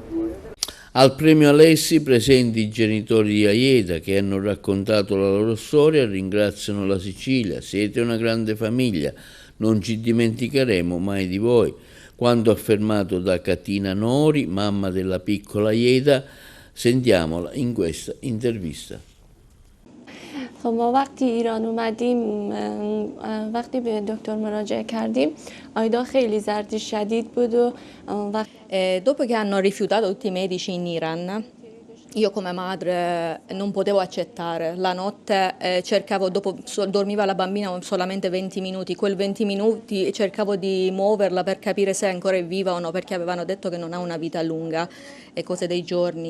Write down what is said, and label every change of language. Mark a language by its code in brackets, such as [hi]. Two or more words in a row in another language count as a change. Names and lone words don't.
[it] Al premio Alessi presenti i genitori di Aieta che hanno raccontato la loro storia e ringraziano la Sicilia. Siete una grande famiglia, non ci dimenticheremo mai di voi. Quanto affermato da Catina Nori, mamma della piccola Aieta, sentiamola in questa intervista. [fa] ما وقتی ایران اومدیم وقتی به دکتر مراجعه کردیم آیدا خیلی زردی شدید بود و [it] dopo che hanno rifiutato tutti i medici in Iran, io come madre non potevo accettare. La notte cercavo, dormiva la bambina solamente 20 minuti, quel 20 minuti cercavo di muoverla per capire se ancora è viva o no, perché avevano detto che non ha una vita lunga e cose dei giorni.